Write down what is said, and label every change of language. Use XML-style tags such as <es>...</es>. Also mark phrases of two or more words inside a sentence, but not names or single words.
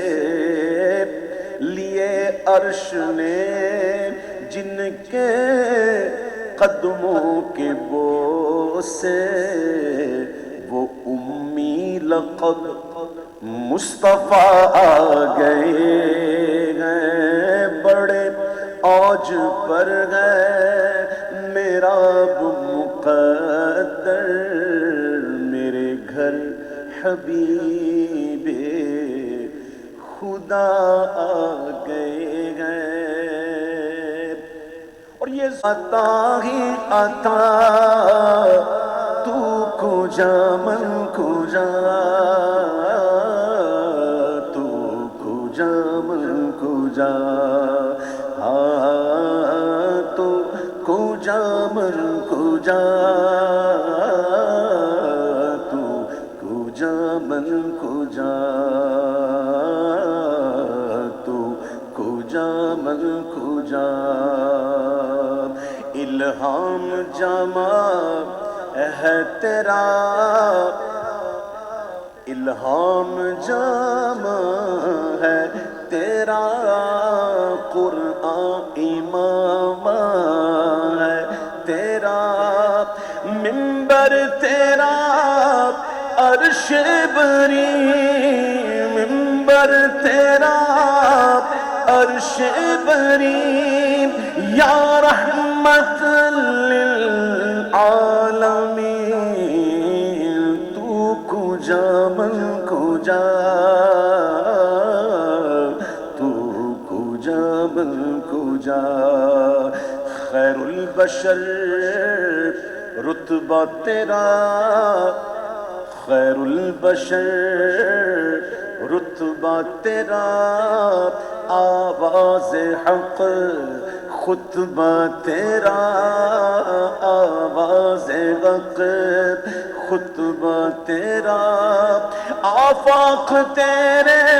<ur>لیے عرش نے جن کے قدموں کے بوسے وہ امی لقب مصطفیٰ آ گئے ہیں بڑے اوج پر ہے میرا اب مقدر میرے گھر حبیب خدا آ گئے ہیں اور یہ عطا ہی عطا</ur> <fa>تو کجا من کجا تو کجا من کجا تو کجا من کجا تو کجا من کجا تو کجا من کجا</fa> <ur>الہام جمع ہے تیرا الہام جمع ہے تیرا قرآن امام ہے تیرا منبر تیرا عرش بری منبر تیرا عرش بری</ur> <ar>یا رحمت للعالمین</ar> <fa>تو کجا من کجا تو کجا من کجا</fa> <ar>خیر البشر</ar> <ur>رتبہ تیرا</ur> <ar>خیر البشر</ar> <ur>رتبہ تیرا آواز حق خطبہ تیرا آواز حق خطبہ تیرا آفاق تیرے</ur>